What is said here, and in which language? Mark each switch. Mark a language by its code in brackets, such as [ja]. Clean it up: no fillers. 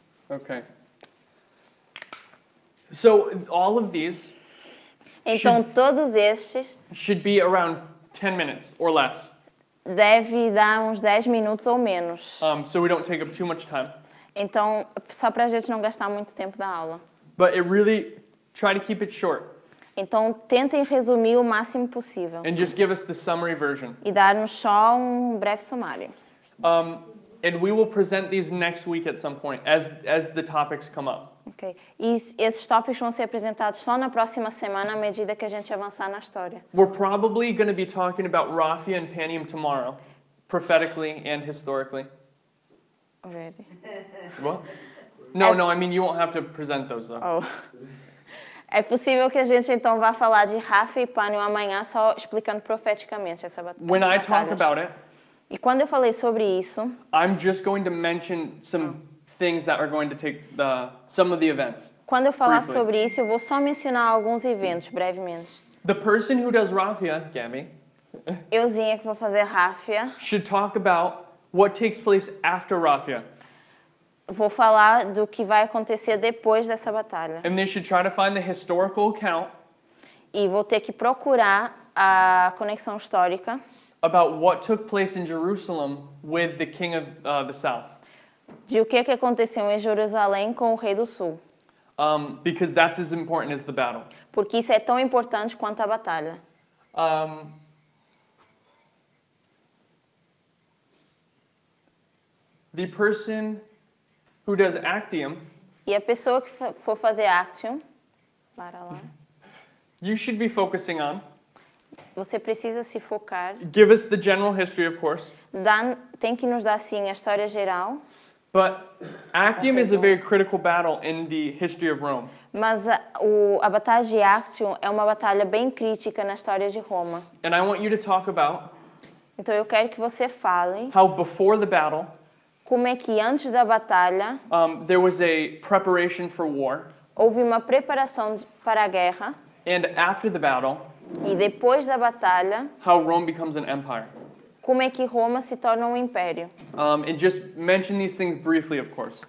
[en] Okay. So all of these [pt] Então todos estes [en] should be around 10 minutes or less, [pt] deve dar uns 10 minutos ou menos. [en] so we don't take up too much time. [pt] Então, só para a gente não gastar muito tempo da aula. [en] But it really, try to keep it short [pt] Então, tentem resumir o máximo possível [en] and just give us the summary version. [pt] e dar-nos só um breve sumário. [en] And we will present these next week at some point as the topics come up. Ok? [pt] E esses tópicos vão ser apresentados só na próxima semana, à medida que a gente avançar na história. [en] We're probably going to be talking about Raphia and Panium tomorrow, prophetically and historically. Already. What? No, I mean you won't have to present those though. Oh. [pt] É possível que a gente então vá falar de Ráfia e Pânio amanhã, só explicando profeticamente essa [en] When I talk [pt] batalhas. [en] about it, [pt] E quando eu falei sobre isso, [en] I'm just going to mention some things that are going to take some of the events. [pt] quando eu falar [en] briefly. [pt] sobre isso, eu vou só mencionar alguns eventos brevemente. [en] The person who does Raphia, Gabby, [pt] Euzinha que vou fazer Ráfia, [en] should talk about what takes place after Raphia. [pt] vou falar do que vai acontecer depois dessa batalha. [en] And they should try to find the historical account [pt] E vou ter que procurar a conexão histórica [en] about what took place in Jerusalem with the king of the south. [pt] de o que aconteceu em Jerusalém com o rei do sul. [en] Because that's as important as the battle. [pt] Porque isso é tão importante quanto a batalha. [en] The person who does Actium, [pt] E a pessoa que for fazer Actium, para lá, [en] you should be focusing on. [pt] você precisa se focar. [en] Give us the general history, of course. [pt] Tem que nos dar, sim, a história geral. [en] But Actium is a very critical battle in the history of Rome. [pt] Mas a batalha de Actium é uma batalha bem crítica na história de Roma. [en] And I want you to talk about [pt] Então eu quero que você fale [en] how before the battle, [pt] como é que antes da batalha [en] there was a preparation for war. [pt] houve uma preparação para a guerra. [en] And after the battle, [pt] E depois da batalha, [en] how Rome becomes an empire. [pt] como é que Roma se torna um império. [en] And just mention these things briefly, of course.